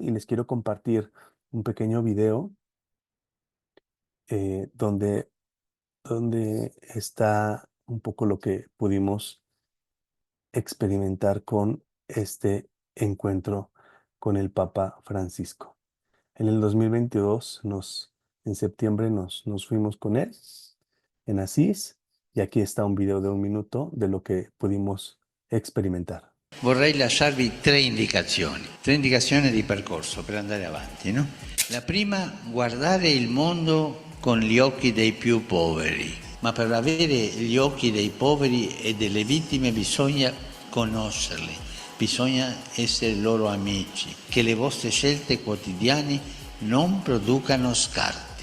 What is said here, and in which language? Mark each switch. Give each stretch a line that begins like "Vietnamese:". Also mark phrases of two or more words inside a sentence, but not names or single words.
Spanish: Y les quiero compartir un pequeño video donde está un poco lo que pudimos experimentar con este encuentro con el Papa Francisco. En el 2022, en septiembre, nos fuimos con él en Asís y aquí está un video de 1 minuto de lo que pudimos experimentar.
Italian: Vorrei lasciarvi tre indicazioni di percorso per andare avanti, no? La prima, guardare il mondo con gli occhi dei più poveri, ma per avere gli occhi dei poveri e delle vittime bisogna conoscerli, bisogna essere loro amici, che le vostre scelte quotidiane non producano scarti.